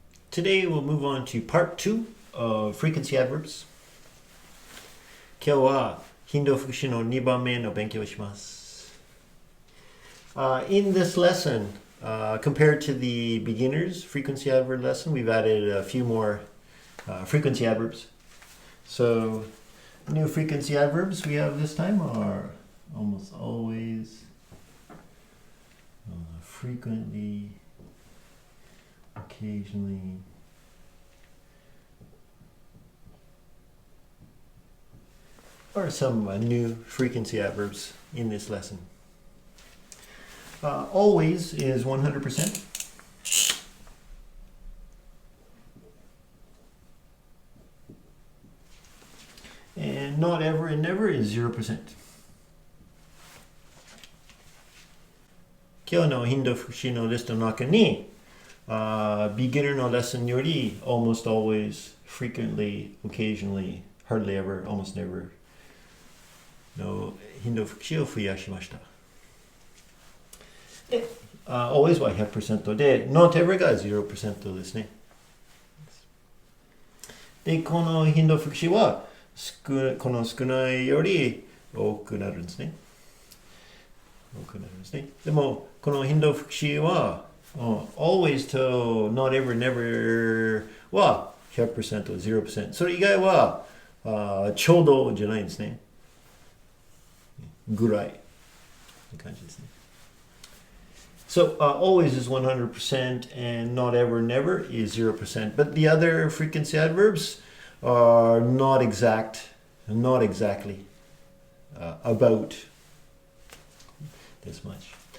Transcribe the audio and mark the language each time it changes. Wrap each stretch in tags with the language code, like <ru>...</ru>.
<en>Today we'll move on to part 2 of frequency adverbs.</en> <ja>今日は頻度副詞の2番目の勉強をします。</ja> <en>In this lesson, compared to the beginner's frequency adverb lesson, we've added a few more frequency adverbs. So, new frequency adverbs we have this time are almost always, frequently, occasionally, or some new frequency adverbs in this lesson. Always is 100%. And not ever and never is 0%.</en> <ja>今日の頻度副詞のリストの中に、beginner のレッスンより</ja> <en>almost always, frequently, occasionally, hardly ever, almost never</en> <ja>の頻度副詞を増やしました。で、always は 100% で、not ever が 0% ですね。で、この頻度副詞はこの少ないより多くなるんですね。でも、この頻度副詞は、always と not ever, never は 100%、0%。それ以外は、ちょうどじゃないんですね。ぐらい。感じですね。</ja> <en>So, always is 100% and not ever, never is 0%. But the other frequency adverbs are not exactly, about this much.</en>